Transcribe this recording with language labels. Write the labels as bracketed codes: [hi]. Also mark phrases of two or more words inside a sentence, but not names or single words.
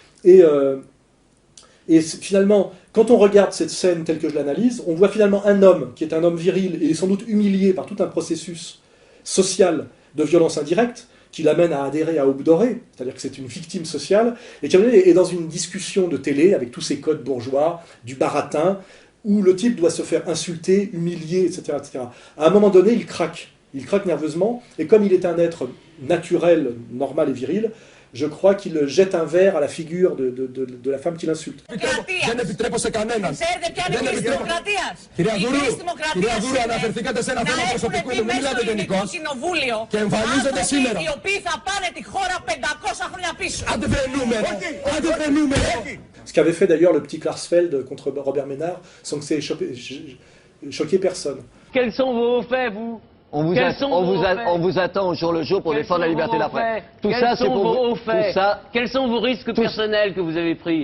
[fr] Et finalement, quand on regarde cette scène telle que je l'analyse, on voit finalement un homme qui est un homme viril et sans doute humilié par tout un processus social de violence indirecte qui l'amène à adhérer à Aube Dorée, c'est-à-dire que c'est une victime sociale, et qui est dans une discussion de télé avec tous ces codes bourgeois, du baratin, où le type doit se faire insulter, humilier, etc., etc. À un moment donné, il craque nerveusement, et comme il est un être naturel, normal et viril, je crois qu'il jette un verre à la figure de la femme qu'il insulte. [el] Δεν επιτρέπω σε κανέναν. Δεν επιτρέπω. Κυρία Δούρου, αναφερθήκατε σε ένα θέμα προσωπικό, δεν μιλάτε γενικώς. Και εμφανίζεται σήμερα. Οι οποίοι θα πάνε τη χώρα 500 χρόνια πίσω. Άντε βρενούμε. Άντε βρενούμε. [fr] Ce qu'avait fait d'ailleurs le petit Klarsfeld contre Robert Ménard, sans que ça ait choqué personne. Quels sont vos faits, vous? On vous attend au jour le jour pour défendre la liberté de la presse. Tout ça, c'est pour vous. Tout ça. Quels sont vos risques personnels que vous avez pris?